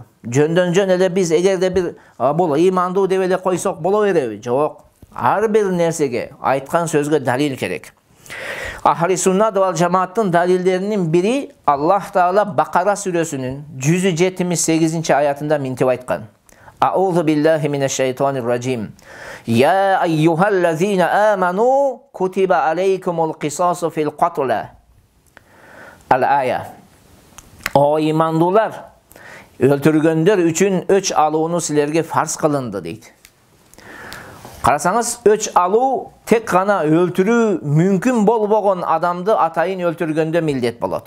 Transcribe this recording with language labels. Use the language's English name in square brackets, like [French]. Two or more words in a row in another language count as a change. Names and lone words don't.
[Kyrgyz] Жөндөн жөн эле биз эгерде бир бул имандуу деп эле койсок боло береби? Жок. Ар бир нерсеге, айткан сөзгө далил керек. Ахли суннат вал жамааттын далилдеринин бири Аллах Таала Бакара сүрөсүнүн 178 аятында минтип айткан: [Arabic] "أعوذ بالله من الشيطان الرجيم. يا أيها الذين آمنوا كتب عليكم القصاص في القتلى." Ал-ая. [Kyrgyz] О имандуулар, өлтүргөндөр үчүн өч алууну силерге фарз кылынды дейт. Карасаңыз, өч алуу тек гана өлтүрүү мүмкүн болбогон адамды атайын өлтүргөндө милдет болот.